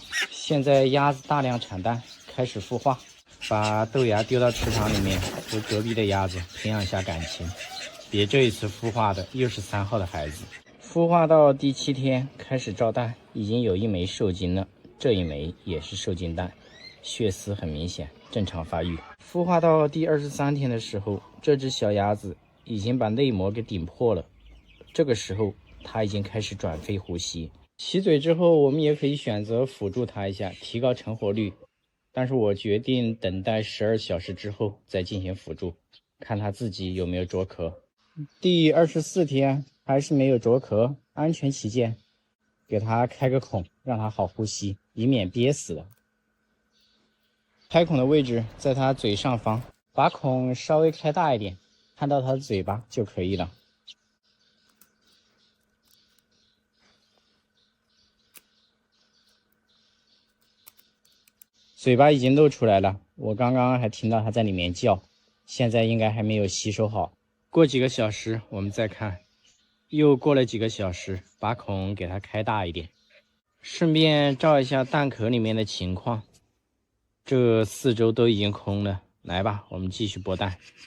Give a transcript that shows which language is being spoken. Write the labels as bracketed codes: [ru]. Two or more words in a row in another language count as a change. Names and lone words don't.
[zh] 現在鴨子大量產蛋，開始孵化，把豆芽丟到池塘裡面，和隔壁的鴨子培養一下感情。別這一次孵化的又是3號的孩子。孵化到第7天開始照蛋，已經有1枚受精了，這1枚也是受精蛋，血絲很明顯，正常發育。孵化到第23天的時候，這隻小鴨子已經把內膜給頂破了，這個時候它已經開始轉肺呼吸。起嘴之後，我們也可以選擇輔助它一下，提高成活率。但是我決定等待12小時之後再進行輔助，看它自己有沒有著殼。第24天還是沒有著殼，安全起見，給它開個孔，讓它好呼吸，以免憋死了。開孔的位置在它嘴上方，把孔稍微開大一點，看到它的嘴巴就可以了。嘴巴已經露出來了，我剛剛還聽到它在裡面叫，現在應該還沒有吸收好。過幾個小時我們再看，又過了幾個小時，把孔給它開大一點，順便照一下蛋殼裡面的情況。這4周都已經空了，來吧，我們繼續剝蛋。